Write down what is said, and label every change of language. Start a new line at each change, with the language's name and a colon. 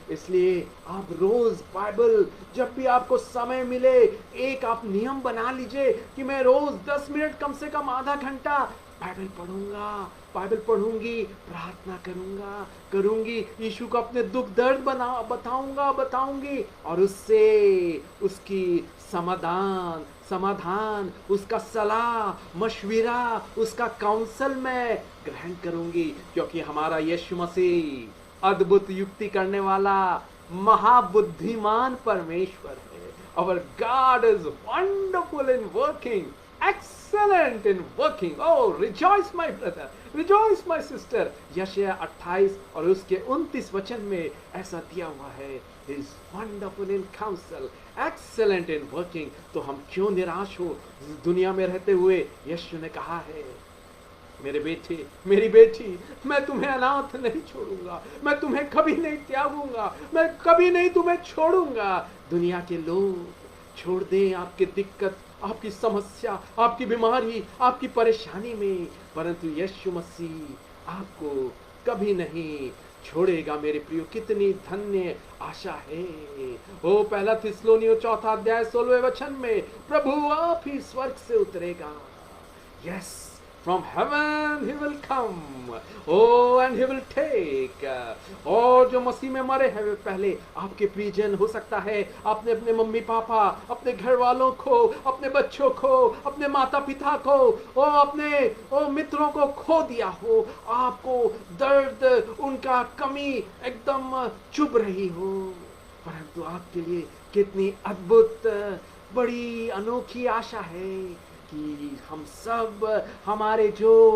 Hindi: इसलिए आप रोज बाइबल, जब भी आपको समय मिले, एक आप नियम बना लीजिए कि मैं रोज 10 मिनट कम से कम आधा घंटा बाइबल पढ़ूंगा, बाइबल पढ़ूंगी, प्रार्थना करूंगी, यीशु को अपने दुख दर्द बताऊंगी, और उससे उसकी समाधान, उसका सलाह मशविरा, उसका काउंसल में ग्रहण करूंगी, क्योंकि हमारा यीशु मसीह अद्भुत युक्ति करने वाला महाबुद्धिमान परमेश्वर है।
English: Our God is wonderful in working, excellent in working. Oh, rejoice my brother, rejoice my sister.
Hindi: यशायाह 28 और उसके 29 वचन में ऐसा दिया हुआ है,
English: is wonderful in counsel, excellent in working.
Hindi: तो हम क्यों निराश हो दुनिया में रहते हुए। यीशु ने कहा है, मेरे बेटे मेरी बेटी, मैं तुम्हें अनाथ नहीं छोड़ूंगा, मैं तुम्हें कभी नहीं त्यागूंगा, मैं कभी नहीं तुम्हें छोड़ूंगा। दुनिया के लोग छोड़ दें आपकी दिक्कत, आपकी समस्या, आपकी बीमारी, आपकी परेशानी में, परंतु यीशु मसीह आपको कभी नहीं छोड़ेगा मेरे प्रियो। कितनी धन्य आशा है। ओ पहला थिस्सलुनीयों 4 अध्याय 16वें वचन में, प्रभु आप ही स्वर्ग से उतरेगा।
English: Yes, from heaven he will come, oh and he will take।
Hindi: और जो मसीह में मरे हैं वे पहले आपके प्रियजन, हो सकता है आपने अपने मम्मी पापा, अपने घर वालों को, अपने बच्चों को, अपने माता पिता को, अपने मित्रों को खो दिया हो, आपको दर्द, उनका कमी एकदम चुभ रही हो, परंतु आपके लिए कितनी अद्भुत, बड़ी अनोखी आशा है कि हम सब, हमारे जो